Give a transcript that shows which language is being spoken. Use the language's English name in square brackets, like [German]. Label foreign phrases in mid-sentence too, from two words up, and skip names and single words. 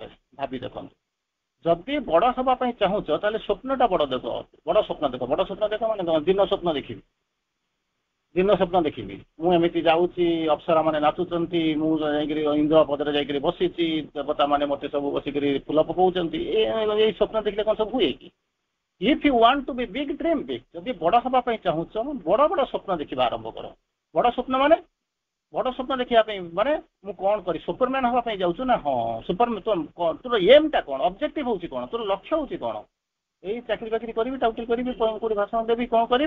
[Odia] ଭାବି ଦେଖନ୍ତୁ, ଯଦି ବଡ ହବା ପାଇଁ ଚାହୁଁଛ, ତାହେଲେ ସ୍ୱପ୍ନଟା ବଡ ଦେଖ, ବଡ ସ୍ୱପ୍ନ ଦେଖ। ବଡ ସ୍ୱପ୍ନ ଦେଖ ମାନେ ଦିନ ସ୍ୱପ୍ନ ଦେଖିବି, ମୁଁ ଏମିତି ଯାଉଛି, ଅପ୍ସରା ମାନେ ନାଚୁଛନ୍ତି, ମୁଁ ଯାଇକିରି ଇନ୍ଦ୍ର ପଦରେ ଯାଇକିରି ବସିଛି, ଦେବତା ମାନେ ମତେ ସବୁ ବସିକିରି ଫୁଲ ପକଉଛନ୍ତି, ଏଇ ସ୍ୱପ୍ନ ଦେଖିଲେ କଣ ସବୁ ହୁଏ କି? [English] If you want to be big, dream big। [Odia] ଯଦି ବଡ ହବା ପାଇଁ ଚାହୁଁଛ, ବଡ ବଡ ସ୍ୱପ୍ନ ଦେଖିବା ଆରମ୍ଭ କର। ବଡ ସ୍ୱପ୍ନ ମାନେ, ବଡ ସ୍ୱପ୍ନ ଦେଖିବା ପାଇଁ ମାନେ ମୁଁ କଣ କରି ସୁପରମ୍ୟାନ ହବା ପାଇଁ ଯାଉଛୁ ନା? ହଁ, ତୋର ଏମ୍ ଟା କଣ? ଅବଜେକ୍ଟିଭ ହଉଛି କଣ? ତୋର ଲକ୍ଷ୍ୟ ହଉଛି କଣ? ଏଇ ଚାକିରି ବାକିରି କରିବି, ଟାଉଟିଲ କରିବି, କୋଉଠି ଭାଷଣ ଦେବି, କଣ କରିବି?